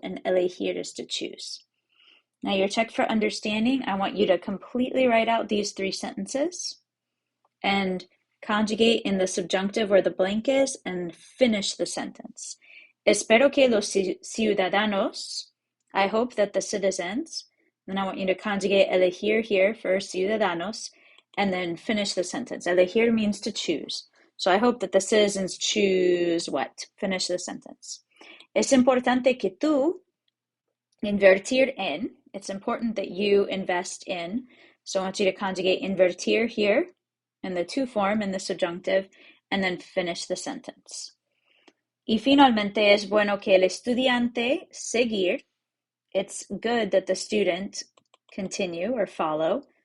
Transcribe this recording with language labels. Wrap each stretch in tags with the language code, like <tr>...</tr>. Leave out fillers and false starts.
<en>And elegir is to choose. Now your check for understanding, I want you to completely write out these 3 sentences and conjugate in the subjunctive where the blank is and finish the sentence. Espero que los ciudadanos, I hope that the citizens, then I want you to conjugate elegir here for ciudadanos and then finish the sentence. Elegir means to choose. So I hope that the citizens choose what? Finish the sentence.</en> <es>Es importante que tú invertir en.</es> <en>It's important that you invest in. So I want you to conjugate invertir here in the to form in the subjunctive and then finish the sentence.</en> <es>Y finalmente es bueno que el estudiante seguir.</es> <en>It's good that the student continue or follow.</en>